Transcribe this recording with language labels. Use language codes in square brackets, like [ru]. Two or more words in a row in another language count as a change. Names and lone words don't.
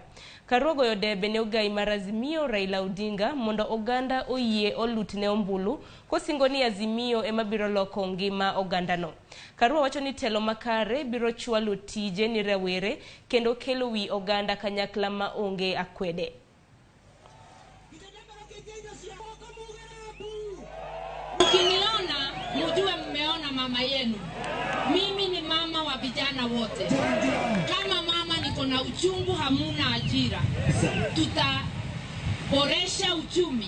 [luo] Karua goyo debe ne ogai mar Azimio Raila Odinga mondo oganda oyie olutne ombulu kosingo ni Azimio ema biro loko ngima ogandano. Karua wacho ni telo makare biro chwalo tije ni rawere kendo kelo wi oganda kanyakla ma onge akwede. [sw] Ukiniona mjue mmeona mama yenu. Mimi ni mama wa vijana wote. Kama mama niko na uchungu, hamuna ajira. Tutaboresha uchumi.